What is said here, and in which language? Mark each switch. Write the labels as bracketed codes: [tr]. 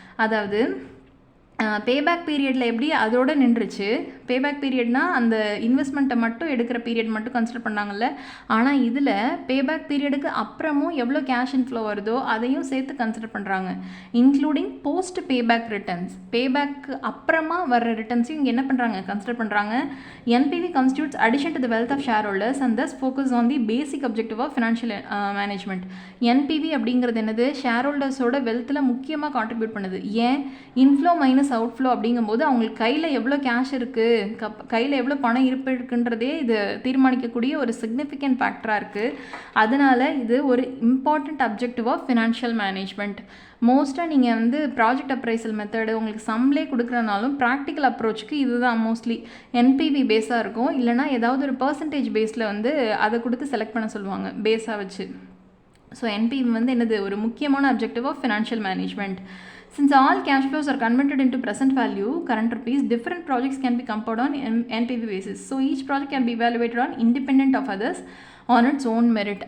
[ta] அதாவது பேபேக் பீரியடில் எப்படி அதோடு நின்றுச்சு, பேபேக் பீரியட்னால் அந்த இன்வெஸ்ட்மெண்ட்டை மட்டும் எடுக்கிற பீரியட் மட்டும் கன்சிடர் பண்ணாங்கல்ல. ஆனால் இதில் பேபேக் பீரியடுக்கு அப்புறமும் எவ்வளோ கேஷ் இன்ஃப்ளோ வருதோ அதையும் சேர்த்து கன்சிடர் பண்ணுறாங்க, இன்க்ளூடிங் போஸ்ட் பேபேக் ரிட்டர்ன்ஸ். பேபேக்கு அப்புறமா வர்ற ரிட்டர்ன்ஸையும் இங்கே என்ன பண்ணுறாங்க, கன்சிடர் பண்ணுறாங்க. [en] NPV constitutes addition to the wealth of shareholders and thus focus on the basic objective of financial management. [ta] NPV அப்படிங்கிறது என்னது, ஷேர் ஹோல்டர்ஸோட வெல்த்தில் முக்கியமாக கான்ட்ரிபியூட் பண்ணுது. ஏன், இன்ஃப்ளோ மைனஸ் மைனஸ் அவுட்ஃப்ளோ அப்படிங்கும்போது அவங்களுக்கு கையில் எவ்வளோ கேஷ் இருக்குது, கையில் எவ்வளோ பணம் இருப்பு இருக்குன்றதே இது தீர்மானிக்கக்கூடிய ஒரு சிக்னிஃபிகண்ட் ஃபேக்டராக இருக்குது. அதனால் இது ஒரு important objective of financial management. மோஸ்ட்டாக நீங்கள் வந்து ப்ராஜெக்ட் அப்ரைசல் மெத்தடு உங்களுக்கு சம்லே கொடுக்குறனாலும் ப்ராக்டிக்கல் அப்ரோச்சுக்கு இதுதான் மோஸ்ட்லி என்பிவி பேஸாக இருக்கும். இல்லைனா ஏதாவது ஒரு பர்சன்டேஜ் பேஸில் வந்து அதை கொடுத்து செலக்ட் பண்ண சொல்லுவாங்க பேஸாக வச்சு. ஸோ என்பிவி வந்து என்னது ஒரு முக்கியமான objective of financial management. [en] Since all cash flows are converted into present value, current rupees, different projects can be compared on NPV basis. So each project can be evaluated on independent of others on its own merit.